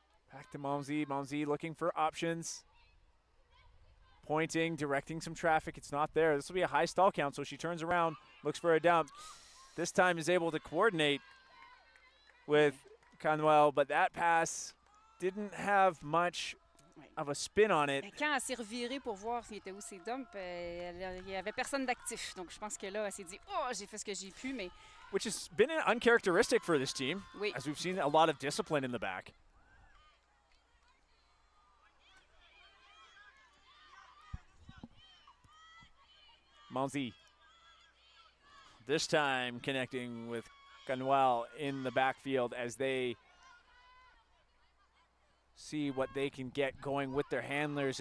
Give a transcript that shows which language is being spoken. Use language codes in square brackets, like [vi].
[en] Back to Malcy. Malcy looking for options. Pointing, directing some traffic. It's not there. This will be a high stall count, so she turns around, looks for a dump. This time is able to coordinate with Canuel, but that pass didn't have much of a spin on it. [fr] Quand elle s'est revirée pour voir s'il était où ses dumps, il n'y avait personne d'actif. Donc je pense que là, elle s'est dit, oh, j'ai fait ce que j'ai pu, mais... [en] Which has been uncharacteristic for this team, [fr] oui. [en] As we've seen a lot of discipline in the back. Malcy. This time connecting with Canuel in the backfield as they see what they can get going with their handlers.